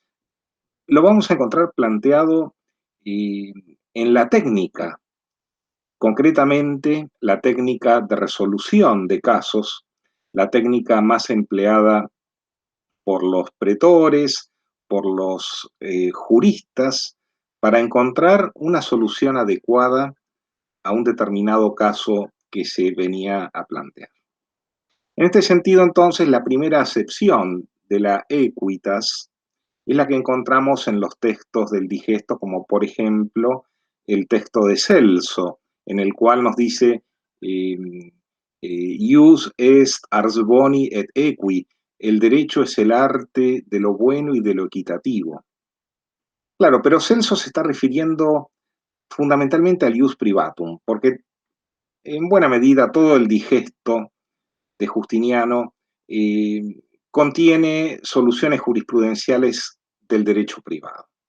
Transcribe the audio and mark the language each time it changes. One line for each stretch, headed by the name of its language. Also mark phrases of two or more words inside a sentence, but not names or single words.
Spanish: Lo vamos a encontrar planteado en la técnica, concretamente la técnica de resolución de casos, la técnica más empleada por los pretores, por los juristas, para encontrar una solución adecuada a un determinado caso que se venía a plantear. En este sentido, entonces, la primera acepción de la equitas es la que encontramos en los textos del digesto, como por ejemplo el texto de Celso, en el cual nos dice eh,
Latin: ius est ars boni et equi,
Spanish: el derecho es el arte de lo bueno y de lo equitativo. Claro, pero Celso se está refiriendo fundamentalmente al
Latin: ius privatum,
Spanish: porque en buena medida todo el digesto de Justiniano contiene soluciones jurisprudenciales del derecho privado.